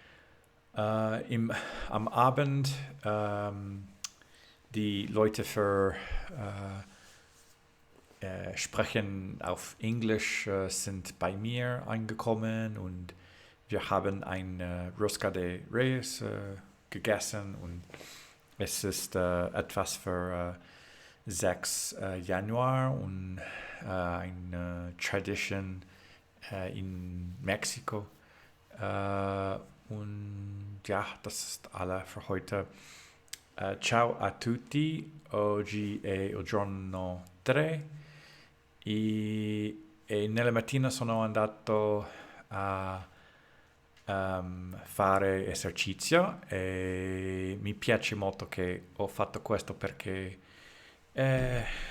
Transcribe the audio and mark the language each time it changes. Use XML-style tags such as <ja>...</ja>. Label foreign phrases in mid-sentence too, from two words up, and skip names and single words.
<de>am Abend die Leute für Sprechen auf Englisch sind bei mir angekommen und wir haben ein Rosca de Reyes gegessen und es ist etwas für 6 Januar und eine Tradition in Mexiko. Und ja, das ist alle für heute.</de> <it>Ciao a tutti, oggi è il giorno 3 e nella mattina sono andato a fare esercizio e mi piace molto che ho fatto questo perché è</it>